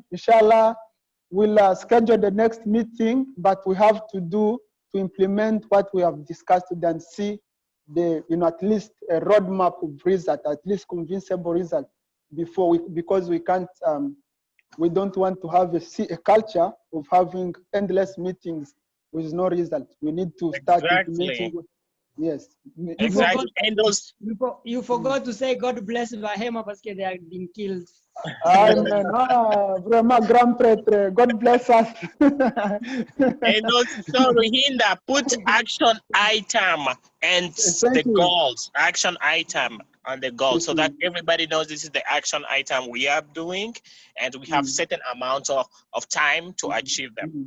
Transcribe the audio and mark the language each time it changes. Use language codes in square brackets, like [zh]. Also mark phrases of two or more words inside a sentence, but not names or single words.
[en] Inshallah, we'll schedule the next meeting, but we have to implement what we have discussed today and see the, you know, at least a roadmap of result, at least convincible result before because we can't, we don't want to have a culture of having endless meetings with no result. We need to start implementing. Yes. Exactly. And those you forgot to say God bless Bahema because they have been killed. [fr] Amen. Vraiment grand prêtre. [en] God bless us. And also, Hinda, put action item and the goals. Action item on the goal, so that everybody knows this is the action item we are doing, and we have certain amount of time to achieve them.